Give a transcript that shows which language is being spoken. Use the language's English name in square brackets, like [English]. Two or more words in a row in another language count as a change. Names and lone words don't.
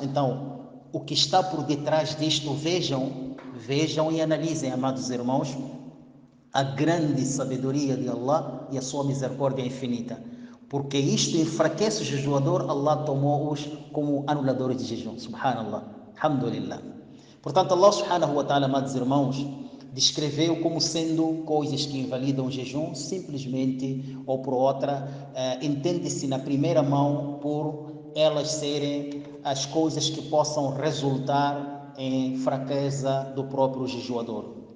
[Portuguese] Então, o que está por detrás disto, vejam e analisem, amados irmãos, a grande sabedoria de Allah e a sua misericórdia infinita. Porque isto enfraquece o jejuador, Allah tomou-os como anuladores de jejum. [Arabic] سبحان الله. الحمد لله. [Portuguese] Portanto, Allah [Arabic] سبحانه وتعالى, [Portuguese] amados irmãos, descreveu como sendo coisas que invalidam o jejum, simplesmente ou por outra, entende-se na primeira mão por elas serem as coisas que possam resultar em fraqueza do próprio jejuador.